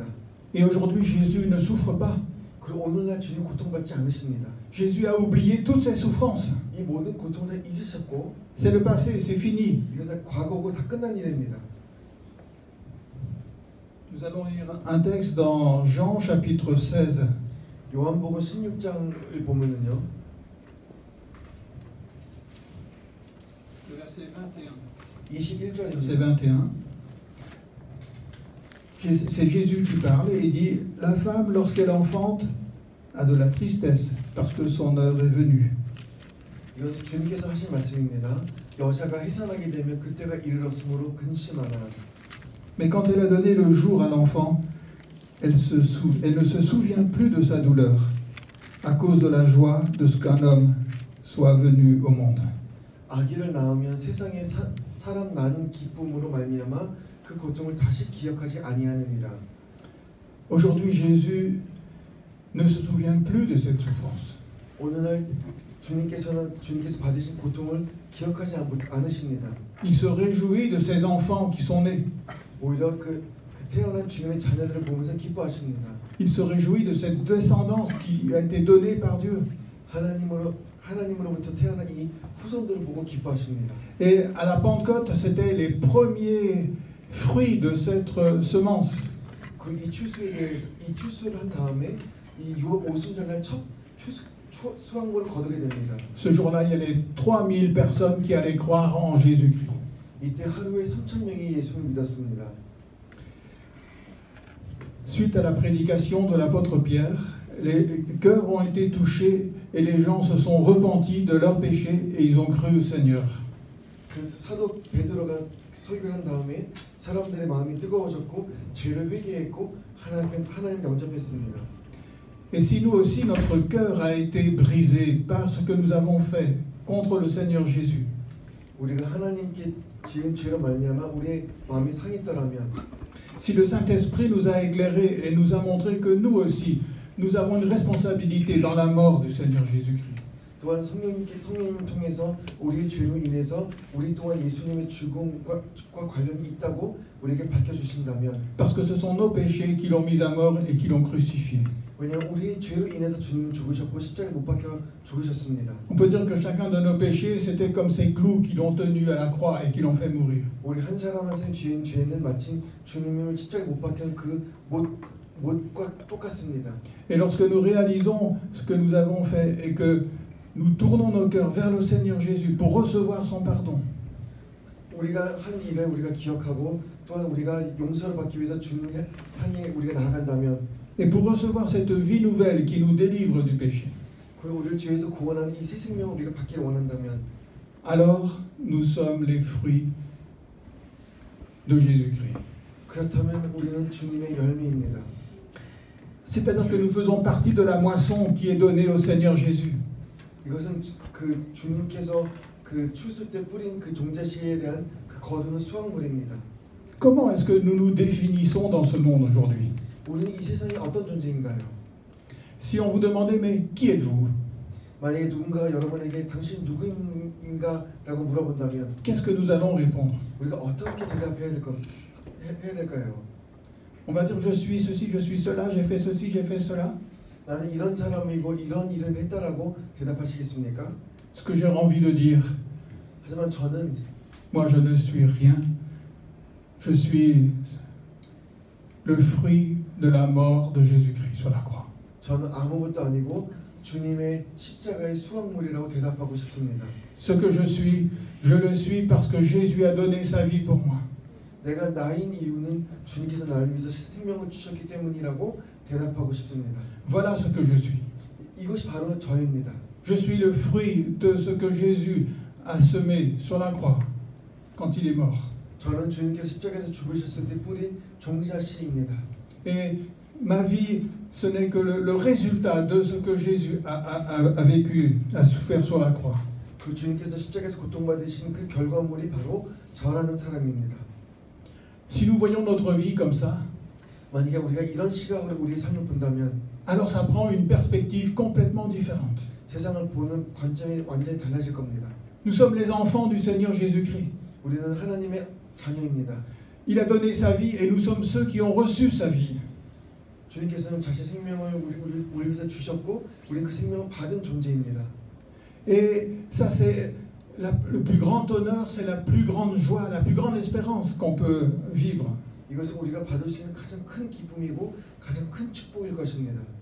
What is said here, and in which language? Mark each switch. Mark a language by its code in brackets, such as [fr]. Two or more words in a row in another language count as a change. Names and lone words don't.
[fr] Et aujourd'hui, Jésus ne souffre pas. [ko] 그리고 오늘날 주님 고통받지 않으십니다. [fr] Jésus a oublié toutes ses souffrances. [ko] 이 모든 고통을 다 잊으셨고 [fr] C'est le passé, c'est fini. [ko] 이것은 과거고 다 끝난 일입니다. [fr] Nous allons lire un texte dans Jean chapitre 16. [ko] 요한복음 16장을 보면은요. [fr] Verset [ko] 21절입니다. [fr] Verset 21. C'est Jésus qui parle et il dit « La femme, lorsqu'elle enfante, a de la tristesse parce que son heure est venue. [ko] 이것은 주님께서 하신 말씀입니다. 여자가 해산하게 되면 그때가 이르렀으므로 근심하나. [fr] Mais quand elle a donné le jour à l'enfant, elle ne se souvient plus de sa douleur à cause de la joie de ce qu'un homme soit venu au monde. [ko] 아기를 낳으면 세상에 사람 나는 기쁨으로 말미암아 그 고통을 다시 기억하지 아니하느니라. [fr] Aujourd'hui, Jésus ne se souvient plus de cette souffrance. [ko] 오늘날 주님께서 받으신 고통을 기억하지 않으십니다. [fr] Il se réjouit de ses enfants qui sont nés. [ko] 오히려 그 태어난 주님의 자녀들을 보면서 기뻐하십니다. [fr] Il se réjouit de cette descendance qui a été donnée par Dieu. [ko] 하나님으로부터 태어난 이 후손들을 보고 기뻐하십니다. [fr] Et à la Pentecôte, c'était les premiers fruits de cette semence. [ko] 이 추수에 대해서 이 추수를 한 다음에 이 오순절날 첫 수확물을 거두게 됩니다. [fr] Ce jour-là, il y a les 3000 personnes qui allaient croire en Jésus-Christ. [ko] 이때 하루에 3,000명이 예수를 믿었습니다. [fr] Suite à la prédication de l'apôtre Pierre, les cœurs ont été touchés et les gens se sont repentis de leurs péchés et ils ont cru au Seigneur. [ko] 그래서 사도 베드로가 설교한 다음에 사람들의 마음이 뜨거워졌고 죄를 회개했고 하나님 영접했습니다. [fr] Et si nous aussi notre cœur a été brisé par ce que nous avons fait contre le Seigneur Jésus, [ko] 우리가 하나님께 지은 죄로 말미암아 우리의 마음이 상했더라면, [fr] si le Saint-Esprit nous a éclairés et nous a montré que nous aussi, nous avons une responsabilité dans la mort du Seigneur Jésus-Christ. [ko] 또한 성령님을 통해서 우리의 죄로 인해서 우리 또한 예수님의 죽음과 관련이 있다고 우리에게 밝혀주신다면, [fr] Parce que ce sont nos péchés qui l'ont mis à mort et qui l'ont crucifié. [ko] 왜냐하면 우리의 죄로 인해서 주님은 죽으셨고 십자가에 못 박혀 죽으셨습니다. [fr] On peut dire que chacun de nos péchés, c'était comme ces clous qui l'ont tenu à la croix et qui l'ont fait mourir. [ko] 우리 한 사람 한 사람 죄는 마치 주님을 십자가에 못 박힌 그 못과 똑같습니다. [fr] Et lorsque nous réalisons ce que nous avons fait et que nous tournons nos cœurs vers le Seigneur Jésus pour recevoir son pardon, [ko] 우리가 한 일을 우리가 기억하고 또한 우리가 용서를 받기 위해서 주님 향해 우리가 나아간다면, [fr] et pour recevoir cette vie nouvelle qui nous délivre du péché, [ko] 그리고 우리를 죄에서 구원하는 이 새 생명을 우리가 받기를 원한다면, [fr] alors nous sommes les fruits de Jésus-Christ. [ko] 그렇다면 우리는 주님의 열매입니다. [fr] C'est-à-dire que nous faisons partie de la moisson qui est donnée au Seigneur Jésus. [ko] 이것은 그 주님께서 그 추수 때 뿌린 그 종자씨에 대한 그 거두는 수확물입니다. [fr] Comment est-ce que nous nous définissons dans ce monde aujourd'hui? [ko] 우리는 이 세상에 어떤 존재인가요? [fr] Si on vous demandait, mais qui êtes-vous? [ko] 만약에 누군가가 여러분에게 당신 누구인가라고 물어본다면 [fr] Qu'est-ce que nous allons répondre? [ko] 우리가 어떻게 대답해야 될까요? [fr] On va dire je suis ceci, je suis cela, j'ai fait ceci, j'ai fait cela. [ko] 나는 이런 사람이고 이런 일을 했다라고 대답하시겠습니까? [fr] Ce que j'ai envie de dire, [ko] 하지만 저는 [fr] moi je ne suis rien. Je suis le fruit de la mort de Jésus-Christ sur la croix. [ko] 저는 아무것도 아니고 주님의 십자가의 수확물이라고 대답하고 싶습니다. [fr] Ce que je le suis parce que Jésus a donné sa vie pour moi. [ko] 내가 나인 이유는 주님께서 나를 위해서 생명을 주셨기 때문이라고 대답하고 싶습니다. [fr] Voilà ce que je suis. [ko] 이것이 바로 저입니다. [fr] Je suis le fruit de ce que Jésus a semé sur la croix quand il est mort. [ko] 저는 주님께서 십자가에서 죽으셨을 때 뿌린 종자씨입니다. [fr] Et ma vie, ce n'est que le résultat de ce que Jésus a vécu, a souffert sur la croix. [ko] 그 주님께서 십자가에서 고통받으신 그 결과물이 바로 저라는 사람입니다. [fr] Si nous voyons notre vie comme ça, [ko] 만약에 우리가 이런 시각으로 우리의 삶을 본다면, [fr] alors ça prend une perspective complètement différente. [ko] 세상을 보는 관점이 완전히 달라질 겁니다. [fr] Nous sommes les enfants du Seigneur Jésus-Christ. [ko] 우리는 하나님의 자녀입니다. [fr] Il a donné sa vie et nous sommes ceux qui ont reçu sa vie. [ko] 주님께서는 자신의 생명을 우리 위해서 주셨고 우리는 그 생명을 받은 존재입니다. [fr] Et ça c'est le plus grand honneur, c'est la plus grande joie, la plus grande espérance qu'on peut vivre. [ko] 이것은 우리가 받을 수 있는 가장 큰 기쁨이고 가장 큰 축복일 것입니다.